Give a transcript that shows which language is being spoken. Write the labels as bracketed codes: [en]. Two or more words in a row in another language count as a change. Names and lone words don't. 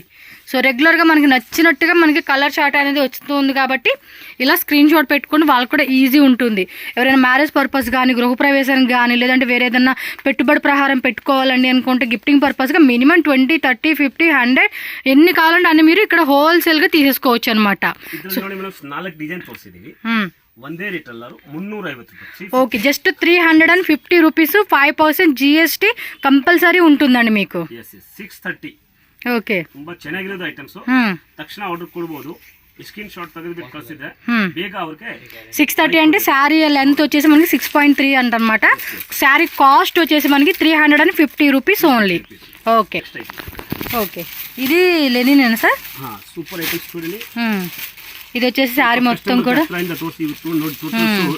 [te] సో రెగ్యులర్గా మనకి నచ్చినట్టుగా మనకి [en] colour chart [te] అనేది వస్తుంది కాబట్టి ఇలా స్క్రీన్ షాట్ పెట్టుకుని వాళ్ళకి కూడా ఈజీ ఉంటుంది. ఎవరైనా [en] marriage purpose [te] కానీ, గృహప్రవేశానికి కానీ, లేదంటే వేరే ఏదైనా పెట్టుబడి ప్రహారం పెట్టుకోవాలండి అనుకుంటే గిఫ్టింగ్ పర్పస్గా మినిమం 20, 30, 50, 100 ఎన్ని కావాలంటే అన్ని మీరు ఇక్కడ హోల్సేల్గా తీసేసుకోవచ్చు అనమాట. [kn] ಒಂದೇ ರೇಟ್ ಅಲ್ಲ, 350. [te] ఓకే, జస్ట్ 350 రూపీస్, 5% GST కంపల్సరీ ఉంటుందండి మీకు. 630. ఓకే, [kn] ತುಂಬಾ ಚೆನ್ನಾಗಿರೋದು ಐಟಮ್ಸ್. ತಕ್ಷಣ ಆರ್ಡರ್ ಕೊಡಬಹುದು. ಸ್ಕ್ರೀನ್ ಶಾಟ್ ತೆಗೆದುಬಿಟ್ಟು ಕಳಿಸಿದ್ರೆ ಬೇಗ ಅವ್ರಿಗೆ [te] 630 అంటే [en] saree length [te] వచ్చేసి మనకి 6.3 అంటనమాట. [en] saree cost [te] వచ్చేసి మనకి 350 [en] rupees only. [te] ఓకే ఓకే, ఇది లెనినేనా సార్? [en] super items [te] చూడండి. ఇది వచ్చేసి శారీ మొత్తం కూడా తోసి